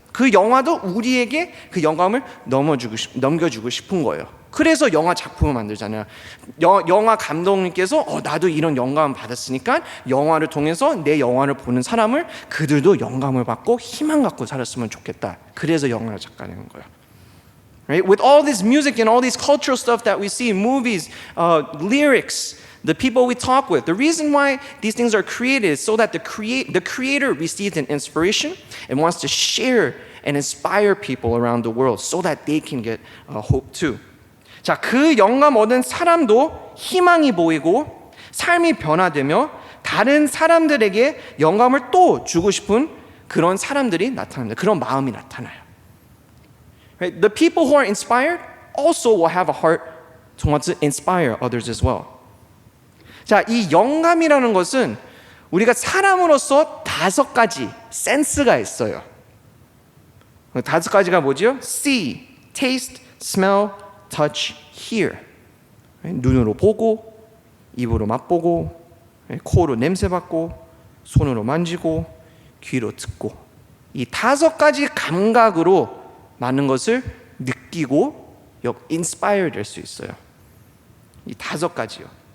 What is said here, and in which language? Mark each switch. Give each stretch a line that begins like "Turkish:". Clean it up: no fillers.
Korean: 그 영화도 우리에게 그 영감을 넘겨주고 싶은 거예요. 그래서 영화 작품을 만들잖아요. 영화 감독님께서 나도 이런 영감을 받았으니까 영화를 통해서 내 영화를 보는 사람을, 그들도 영감을 받고 희망 갖고 살았으면 좋겠다. 그래서 영화를 작가내는 거예요.
English: Right? With all this music and all these cultural stuff that we see in movies, lyrics, the people we talk with, the reason why these things are created is so that the creator receives an inspiration and wants to share and inspire people around the world so that they can get hope too.
Korean: 자, 그 영감 얻은 사람도 희망이 보이고 삶이 변화되며 다른 사람들에게 영감을 또 주고 싶은 그런 사람들이 나타납니다. 그런 마음이 나타나요. Right?
English: The people who are inspired also will have a heart to want to inspire others as well.
Korean: 자, 이 영감이라는 것은 우리가 사람으로서 5가지 센스가 있어요. 5가지가 뭐죠?
English: See, taste, smell, touch, hear.
Korean: 눈으로 보고, 입으로 맛보고, 코로 냄새 맡고, 손으로 만지고, 귀로 듣고, 이 5가지 감각으로 많은 것을 느끼고 인스파이어 될 수 있어요. 이 5가지요.